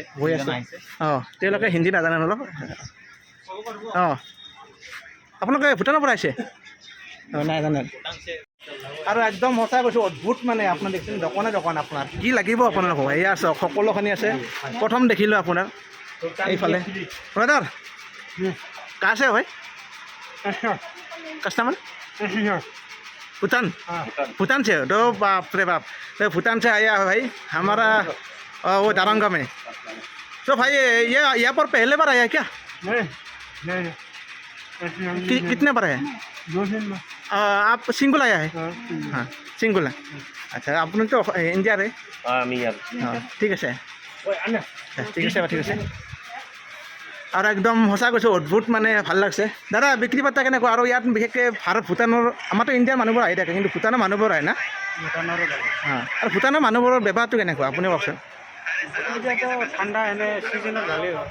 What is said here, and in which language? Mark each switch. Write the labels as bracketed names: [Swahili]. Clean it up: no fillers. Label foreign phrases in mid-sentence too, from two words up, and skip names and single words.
[Assamese] অঁ তেওঁলোকে হিন্দী নাজানে অলপ। অঁ আপোনালোকে ভূটানৰ পৰা আহিছে? অঁ নাই জানে। আৰু একদম সঁচা কৈছোঁ, অদ্ভুত মানে আপোনাৰ দেখিছে দোকান আপোনাৰ কি লাগিব আপোনালোকক। এয়া আছে সকলোখিনি আছে। প্ৰথম দেখিলোঁ আপোনাৰ এইফালে। [Hindi] ব্ৰাদাৰ कहाँ से हो भाई? कस्टमर भूटान? भूटान से हो? तो बाप रे बाप, तो भूटान से आया है भाई हमारा वो दारंगा में। तो भाई ये यहाँ पर पहले बार आया क्या? कितने बार आया? 2 दिन में। आप सिंगल आया है? हाँ सिंगल है। अच्छा आपने तो इंडिया रे? हाँ ठीक है [Assamese] ঠিক আছে। আৰু একদম সঁচা কৈছোঁ অদ্ভুত মানে ভাল লাগছে। দাদা বিক্ৰী বাৰ্তা কেনেকুৱা? আৰু ইয়াত বিশেষকৈ ভাৰত ভূটানৰ আমাৰতো ইণ্ডিয়াৰ মানুহবোৰ আহি থাকে, কিন্তু ভূটানৰ মানুহবোৰ আহে না? অঁ আৰু ভূটানৰ মানুহবোৰৰ ব্যৱহাৰটো কেনেকুৱা আপুনি কওকচোন? ঠাণ্ডা এনে চিজনত ভালেই হয়।